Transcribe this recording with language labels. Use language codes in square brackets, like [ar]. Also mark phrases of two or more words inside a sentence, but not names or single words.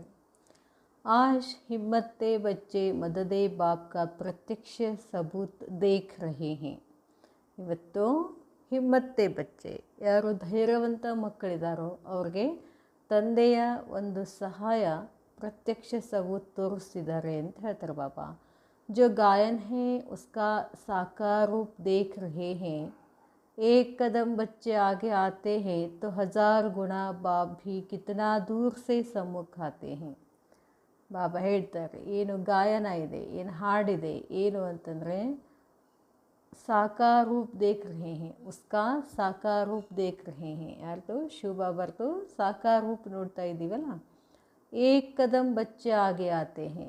[hi] आज हिम्मते बच्चे मददे बाप का प्रत्यक्ष सबूत देख रहे हैं. [kn] ಇವತ್ತು [hi] हिम्मते बच्चे, [kn] ಯಾರು ಧೈರ್ಯವಂತ ಮಕ್ಕಳಿದ್ದಾರೋ ಅವ್ರಿಗೆ ತಂದೆಯ ಒಂದು ಸಹಾಯ ಪ್ರತ್ಯಕ್ಷ ಸಬೂತ್ ತೋರಿಸ್ತಿದ್ದಾರೆ ಅಂತ ಹೇಳ್ತಾರೆ ಬಾಬಾ. [hi] जो गायन है उसका साकार रूप देख रहे हैं. एक कदम बच्चे आगे आते हैं तो 1000 गुना बाप भी कितना दूर से सम्मुख आते हैं. [kn] ಬಾಬಾ ಹೇಳ್ತಾರೆ, ಏನು ಗಾಯನ ಇದೆ, ಏನು ಹಾಡಿದೆ, ಏನು ಅಂತಂದರೆ [hi] साकार रूप देख रहे हैं, उसका साकार रूप देख रहे हैं. [kn] ಯಾರ್ದು? ಶಿವ ಬಾಬರ್ದು ಸಾಕಾರ ರೂಪ್ ನೋಡ್ತಾ ಇದ್ದೀವಲ್ಲ. [hi] एक कदम बच्चे आगे आते हैं.